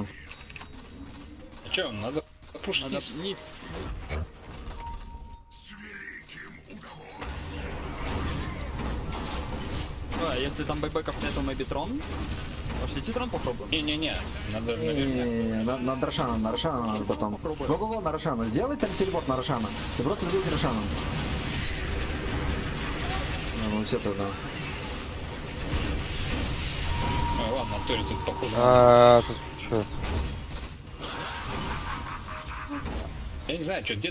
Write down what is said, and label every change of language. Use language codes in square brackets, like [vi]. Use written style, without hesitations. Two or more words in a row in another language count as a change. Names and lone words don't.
[ru] А чё, надо пушить Надо вниз. вниз. А, если там бэкбэков нету, maybe трон? Пошлите трон попробуем. Не-не-не, надо наверное. Не-не-не, на Рошана надо потом. Го-го-го на Рошана. Сделай там телепорт на Рошана. Ты просто любишь Рошана. Ну все тогда. Ой, ладно, Антони тут похоже. Тут что? Я не знаю, что, где